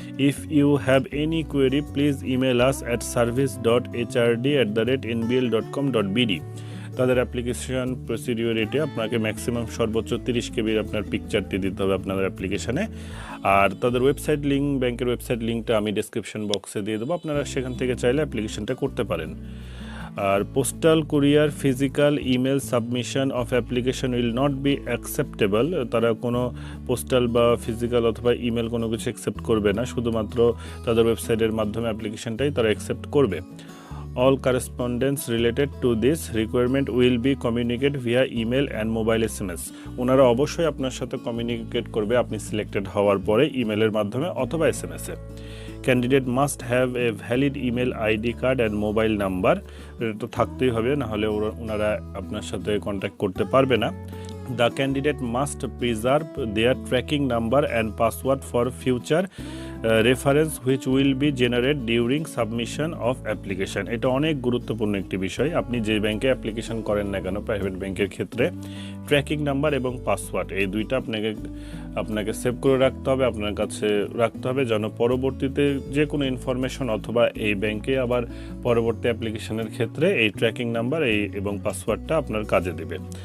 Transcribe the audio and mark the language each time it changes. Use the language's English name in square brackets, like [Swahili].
[English] If you have any query, please email us at service.hrd@nbl.com.bd. [Bangla] তাদের application প্রসিডিওরিটে আপনাকে maximum সর্বোচ্চ 30 কেবির আপনার পিকচারটি দিতে হবে আপনাদের অ্যাপ্লিকেশানে। আর তাদের ওয়েবসাইট লিঙ্ক, ব্যাংকের ওয়েবসাইট লিঙ্কটা আমি ডেসক্রিপশন বক্সে দিয়ে দেবো, আপনারা সেখান থেকে চাইলে অ্যাপ্লিকেশনটা করতে পারেন। [English] আর postal, courier, physical, email submission of application will not be acceptable. [Bangla] তারা কোনো পোস্টাল বা ফিজিক্যাল অথবা ইমেল কোনো কিছু অ্যাকসেপ্ট করবে না, শুধুমাত্র তাদের ওয়েবসাইটের মাধ্যমে অ্যাপ্লিকেশনটাই তারা অ্যাকসেপ্ট করবে। [English] All correspondence related to this requirement will be communicated via email and mobile SMS. [Bangla] ওনারা অবশ্যই আপনার সাথে কমিউনিকেট করবে আপনি সিলেক্টেড হওয়ার পরে ইমেলের মাধ্যমে অথবা SMS-এ। [English] Candidate must have a valid email ID card and mobile number. [Bangla] এটা তো থাকতেই হবে, নাহলে ওনারা আপনার সাথে কন্ট্যাক্ট করতে পারবে না। [English] The candidate must preserve their tracking number and password for future reference which will be generated during submission of application. [Bangla] এটা অনেক গুরুত্বপূর্ণ একটি বিষয়। আপনি যে ব্যাংকে অ্যাপ্লিকেশন করেন না কেন, প্রাইভেট ব্যাংকের ক্ষেত্রে ট্র্যাকিং নাম্বার এবং পাসওয়ার্ড এই দুইটা আপনাকে সেভ করে রাখতে হবে, আপনার কাছে রাখতে হবে, যেন পরবর্তীতে যে কোনো ইনফরমেশন অথবা এই ব্যাংকে আবার পরবর্তী অ্যাপ্লিকেশনের ক্ষেত্রে এই ট্র্যাকিং নাম্বার এবং পাসওয়ার্ডটা আপনার কাজে দেবে।